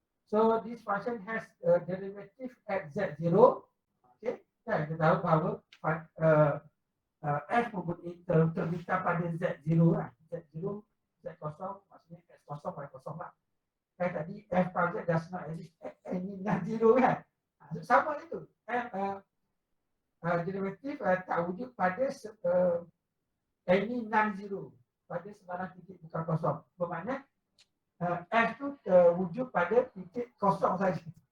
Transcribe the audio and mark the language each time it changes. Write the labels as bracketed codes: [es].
[en] So this function has a derivative at z0. [ms] Okay, kita tahu bahawa f terbitah pada z0 lah. Z0, z kosong, maksudnya x kosong, y kosong lah. [en] Tadi f prime does not exist at any non-zero kan. [ms] Sama itu. Derivatif tak wujud pada [en] any non-zero, [ms] pada sebarang titik bukan kosong. Bermakna f tu wujud pada titik kosong saja.